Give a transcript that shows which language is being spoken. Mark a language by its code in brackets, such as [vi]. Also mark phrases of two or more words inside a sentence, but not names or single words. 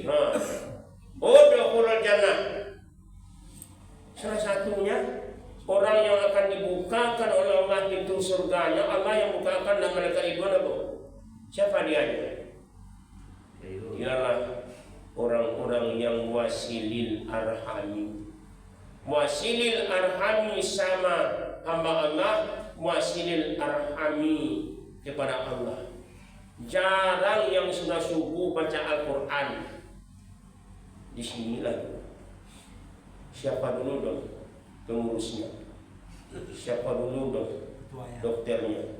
[ar] ادخلوا الجنة. [id] Salah satunya orang yang akan dibukakan oleh Allah pintu surganya, Allah yang bukakan dan malaikat Ridwan apa? Siapa dia? Dialah orang-orang yang [ar] واصلي الأرحام. واصلي الأرحام [id] sama hamba Allah, [ar] واصلي الأرحام [id] kepada Allah. Jarang yang sudah subuh baca Al-Quran. Di sinilah. Siapa dulu dong pengurusnya? Siapa dulu dong dokternya?